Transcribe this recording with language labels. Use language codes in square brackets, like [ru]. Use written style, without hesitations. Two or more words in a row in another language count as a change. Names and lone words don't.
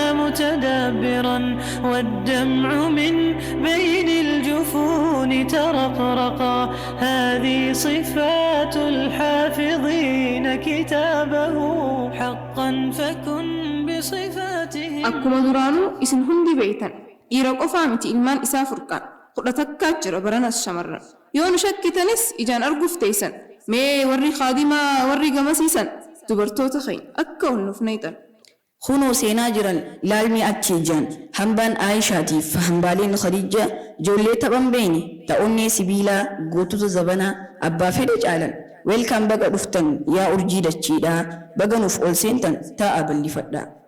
[ar] متدبرا والدمع من بين الجفون ترقرقا هذه صفات الحافظين كتابه حقا فكن بصفاته. [om] akkuma duraanuu isin hundi beektan dhiira qofaa miti ilmaan isaa Furqaan 11 jira baranas shamarran yoo nu shakkitanis ijaan arguuf teessan mee warri khaadimaa warri gamasiisan dubartoota keenya akka ol nuuf nayxan. Kunoo seenaa jiran laalmii achii jiran hambaan Aayishaatiif hambaaleen Khadiija ijoollee taphan beeyne ta'onnee sibiilaa gootota zabanaa abbaa fedhe caalan weelkaan baga dhuftan yaa urjii dachiidhaa baga nuuf ol seentan taa'aa ballifadhaa.